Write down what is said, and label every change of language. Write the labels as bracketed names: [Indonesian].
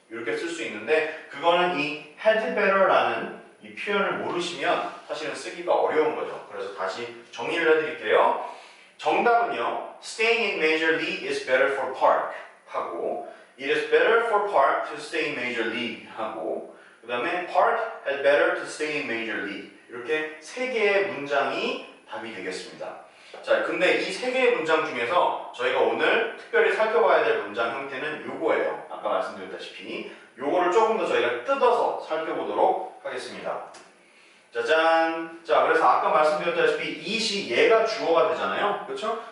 [Korean] 이렇게 쓸 수 있는데 그거는 이 had better라는 이 표현을 모르시면 사실은 쓰기가 어려운 거죠. 그래서 다시 정리를 해드릴게요. 정답은요. [English] Staying in major league is better for Park [Korean] 하고 [English] It is better for Park to stay in major league [Korean] 하고 그 다음에 [English] Park had better to stay in major league [Korean] 이렇게 세 개의 문장이 답이 되겠습니다. 자, 근데 이 세 개의 문장 중에서 저희가 오늘 특별히 살펴봐야 될 문장 형태는 요거예요. 아까 말씀드렸다시피 요거를 조금 더 저희가 뜯어서 살펴보도록 하겠습니다. 짜잔! 자, 그래서 아까 말씀드렸다시피 it이 얘가 주어가 되잖아요. 그렇죠?